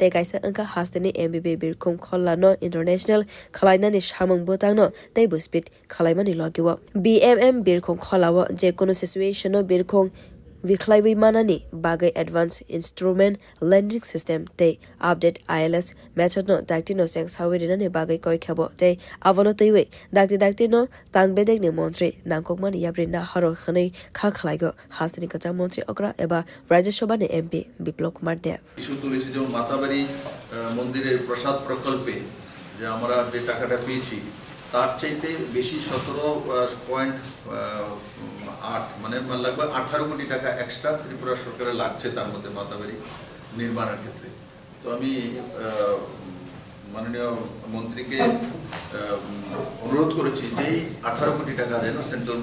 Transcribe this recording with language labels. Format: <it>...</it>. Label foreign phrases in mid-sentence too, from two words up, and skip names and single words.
<trp>कायसा अंका हास्तेनि एमबीबी बिरखुम खल्लानो इंटरनेशनल खलायनानि सामंग बोतांनो ते बुस्पिट खलायमानि लगिव बीएमएम बिरखुम खलाव जे कोनो सिचुएशनो बिरखुम विखलायबै मानानि बागै</trp> <en>advance instrument landing system</en> <trp>ते</trp> <en>update ILS method</en> <trp>न दाक्तिनो सें सावेरिनानि बागै कयखाबो ते आवनो तैवे दाक्तिनो तांगबेदेगनि मन्त्री नांकोकमानि याब्रिना हरो खनै खाखलायगो हास्तिनि कचा मन्त्री अग्रा एबा राज्यसभानि एमपी बिप्लव कुमार देव</trp> <bn>ইস্যু তুলেছি যেমন মাতাবাড়ি মন্দিরের প্রসাদ প্রকল্পে যে আমরা যে টাকাটা পেয়েছি তার চাইতে বেশি 17.8 মানে লাগবে 18 কোটি টাকা এক্সট্রা ত্রিপুরা সরকারের লাগছে তার মধ্যে মাতাবাড়ি নির্মাণের ক্ষেত্রে তো আমি মাননীয় মন্ত্রীকে অনুরোধ করেছি যে 18 কোটি টাকা যেন সেন্ট্রাল</bn>